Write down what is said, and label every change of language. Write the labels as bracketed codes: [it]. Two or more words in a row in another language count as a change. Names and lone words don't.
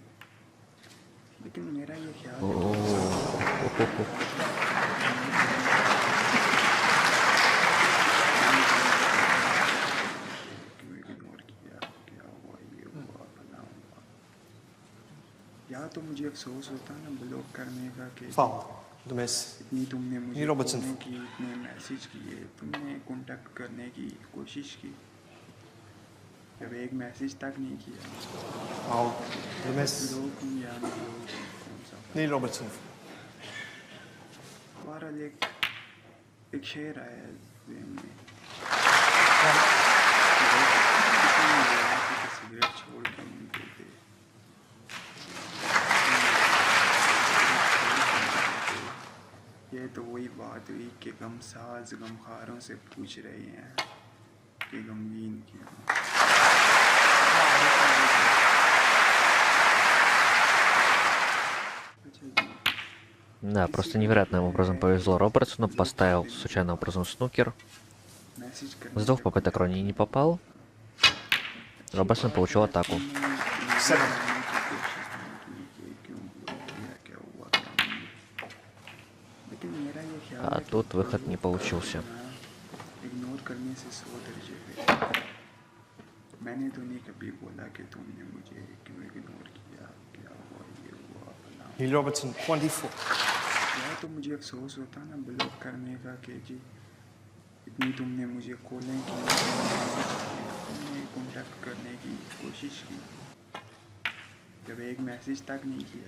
[hi] लेकिन मेरा ये ख्याल है क्यों इग्नोर किया, क्या हुआ ये हुआ फला हुआ। या तो मुझे अफसोस होता ना ब्लॉक करने का कि [en] Foul. The miss. [hi] इतनी तुमने मुझे [en] Lee Robertson. [hi] कॉलें की, इतने मैसेज किए, तुमने कांटेक्ट करने की कोशिश की, जब एक मैसेज तक नहीं किया। [en] Foul. The miss. [hi] ब्लॉक हूँ या अनब्लॉक हूँ कौन सा फर्क। [en] Lee Robertson. [hi] बहरहाल एक शेर आया ज़हन में किसी ने बोला था कि सिगरेट छोड़ क्यों नहीं देते। ये तो वही बात हुई कि गम साज गमखारों से पूछ रहे हैं कि गमगीन क्यों। अच्छा जी। [ru] Да, просто невероятным образом повезло Робертсону. Поставил случайным образом снукер. [hi] मैसेज [ru] С [hi] करने [ru] 2 [hi] का [ru] попыток [hi] कोई [ru] Ронни не попал. Робертсон получил атаку. [en] Seven. [ru] А тут выход не получился. [hi] इग्नोर करने से 100 दर्जे पे। मैंने तो नहीं कभी बोला कि तुमने मुझे क्यों इग्नोर किया, क्या हुआ ये हुआ फला। [en] Lee Robertson, 24. [hi] या तो मुझे अफसोस होता ना ब्लॉक करने का कि जी इतनी तुमने मुझे कॉलें की, तुमने कांटेक्ट करने की कोशिश की, जब एक मैसेज तक नहीं किया।